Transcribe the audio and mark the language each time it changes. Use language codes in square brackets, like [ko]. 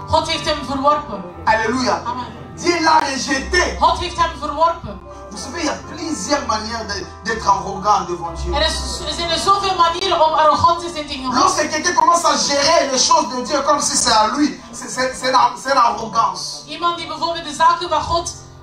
[nl] God heeft hem verworpen. Alléluia. Amen. [fr] Dieu l'a rejeté. [nl] God heeft hem verworpen. [fr] Vous savez, il y a plusieurs manières d'être arrogant devant Dieu. [nl] Er zijn zoveel manieren om arrogant te zijn tegen God. [fr] Lorsque quelqu'un commence à gérer les choses de Dieu comme si c'est à lui, c'est une arrogance. [nl] Iemand die bijvoorbeeld de zaken van God